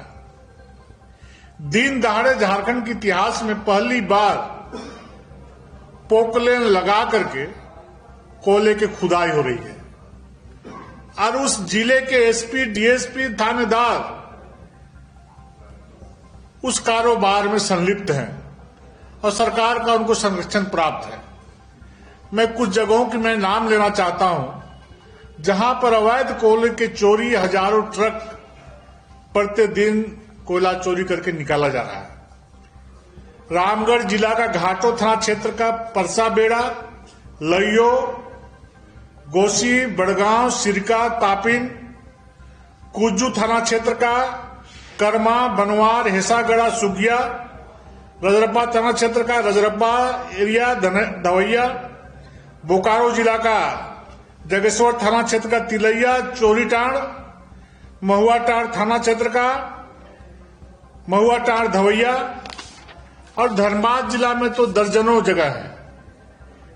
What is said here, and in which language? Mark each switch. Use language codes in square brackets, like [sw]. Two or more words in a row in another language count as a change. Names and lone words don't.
[hi] दिन दहाड़े झारखंड के इतिहास में पहली बार पोकलेन लगा करके कोयले की खुदाई हो रही है, और उस जिले के एसपी, डीएसपी, थानेदार उस कारोबार में संलिप्त हैं और सरकार का उनको संरक्षण प्राप्त है। मैं कुछ जगहों की मैं नाम लेना चाहता हूं जहां पर अवैध कोयले की चोरी, हजारों ट्रक प्रतिदिन कोयला चोरी करके निकाला जा रहा है। रामगढ़ जिला का घाटो थाना क्षेत्र का परसा बेड़ा, लइयो, गोसी, बड़गांव, सिरका, तापिन, कुज्जू थाना क्षेत्र का कर्मा, बनवार, हेसागढ़ा, सुगिया, रजरप्पा थाना क्षेत्र का रजरप्पा एरिया, धवैया, बोकारो जिला का जगेश्वर थाना क्षेत्र का तिलैया, चोरीटांड़, महुआटांड़ थाना क्षेत्र का महुआटांड़, धवैया, और धनबाद जिला में तो दर्जनों जगह है।